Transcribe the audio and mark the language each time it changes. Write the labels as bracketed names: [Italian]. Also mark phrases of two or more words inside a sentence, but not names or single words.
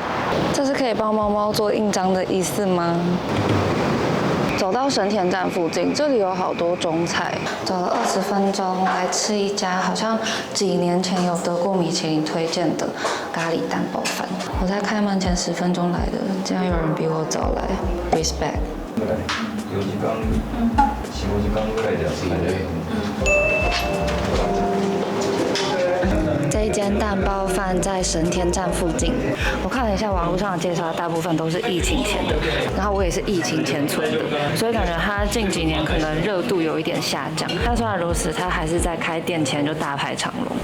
[Chinese] 这是可以帮猫猫做印章的意思吗？走到神田站附近，这里有好多中菜。走了20分钟来吃一家好像几年前有得过米其林推荐的咖喱蛋包饭。我在开门前10分钟来的，竟然有人比我早来 ，respect。 [Japanese] 4、5 時間ぐらいで集めれる。 [Chinese] 这一间蛋包饭在神田站附近。我看了一下网络上的介绍，大部分都是疫情前的，然后我也是疫情前存的，所以感觉它近几年可能热度有一点下降。但虽然如此，它还是在开店前就大排长龙。